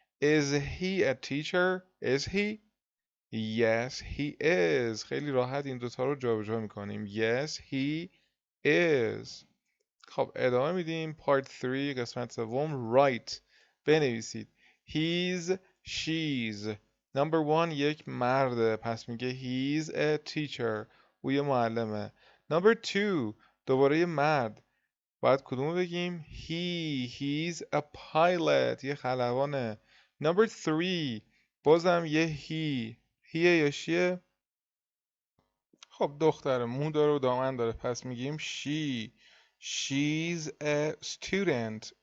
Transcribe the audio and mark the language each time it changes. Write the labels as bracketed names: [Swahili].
[English] Is he a teacher? Is he? Yes, he is. [Persian] خیلی راحت این دوتا رو جابجا میکنیم. [English] Yes, he is. [Persian] خب ادامه میدیم. [English] Part 3 [Persian] قسمت سوم. [English] Write. بنویسید. He's, she's. [Persian] Number 1 یک مرده. پس میگه [English] he's a teacher. [Persian] او یه معلمه. Number 2 دوباره یه مرد. باید کدومو بگیم؟ [English] he's a pilot. [Persian] یه خلبانه. Number 3 بازم یه هیه یا شیه؟ خب دختره، مو داره و دامن داره، پس میگیم [English] she's a student.